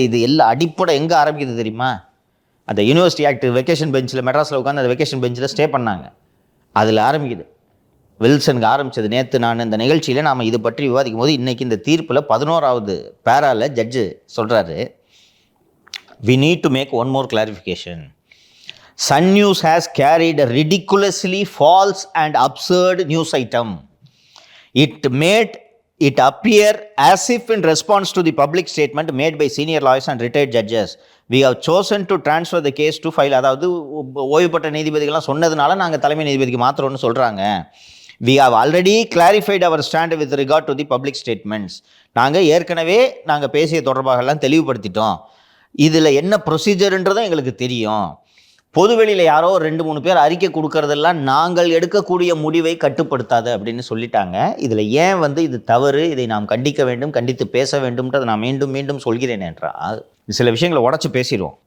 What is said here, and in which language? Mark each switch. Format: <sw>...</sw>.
<ta>இது எல்லாம் அடிப்படை எங்கே ஆரம்பிக்குது தெரியுமா? அந்த யூனிவர்சிட்டி ஆக்ட் வெக்கேஷன் பெஞ்சில் மெட்ராஸில் உட்காந்து அந்த வெக்கேஷன் பெஞ்சில் ஸ்டே பண்ணாங்க. அதில் ஆரம்பிக்குது. வில்சனுக்கு ஆரம்பித்தது. நேற்று நான் இந்த நிகழ்ச்சியில் நாம் இது பற்றி விவாதிக்கும் போது இன்றைக்கி இந்த தீர்ப்பில் 11வது பேரால ஜட்ஜு சொல்கிறாரு,</ta> <en>we need to make one more clarification. Sun News has carried a ridiculously false and absurd news item. It made it appear as if in response to the public statement made by senior lawyers and retired judges, we have chosen to transfer the case to file.</en> <ta>அதாவது ஓய்வு பெற்ற நீதிபதிகள்லாம் சொன்னதுனால நாங்கள் தலைமை நீதிபதிக்கு மாத்திரம்னு சொல்கிறாங்க.</ta> <en>we have already clarified our stand with regard to the public statements.</en> <ta>நாங்கள் ஏற்கனவே பேசிய தொடர்பாகலாம் தெளிவுபடுத்திட்டோம். இதில் என்ன ப்ரொசீஜர்ன்றதும் எங்களுக்கு தெரியும். பொதுவெளியில் யாரோ 2-3 பேர் அறிக்கை கொடுக்கறதெல்லாம் நாங்கள் எடுக்கக்கூடிய முடிவை கட்டுப்படுத்தாது அப்படின்னு சொல்லிட்டாங்க. இதில் ஏன் இது தவறு, இதை நாம் கண்டிக்க வேண்டும், கண்டித்து பேச வேண்டும்ன்றதை நான் மீண்டும் மீண்டும் சொல்கிறேன் என்றால், சில விஷயங்களை உடச்சி பேசிடுவோம்.</ta>